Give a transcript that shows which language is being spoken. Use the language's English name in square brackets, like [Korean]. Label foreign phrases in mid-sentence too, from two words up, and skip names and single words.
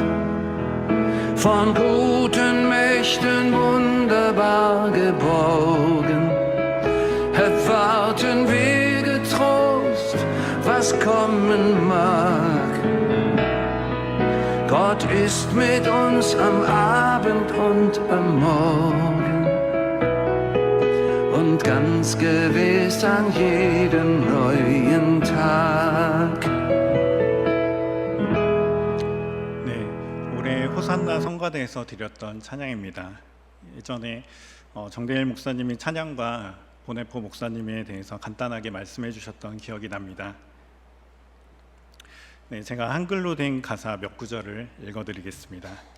[German] Von guten Mächten wunderbar geborgen, erwarten wir getrost, was kommen mag. Gott ist mit uns am Abend und am Morgen und ganz gewiss an jedem neuen Tag. [Korean] 네, 올해 호산나 성가대에서 드렸던 찬양입니다. 예전에 정대일 목사님이 찬양과 보네포 목사님에 대해서 간단하게 말씀해 주셨던 기억이 납니다. 네, 제가 한글로 된 가사 몇 구절을 읽어드리겠습니다.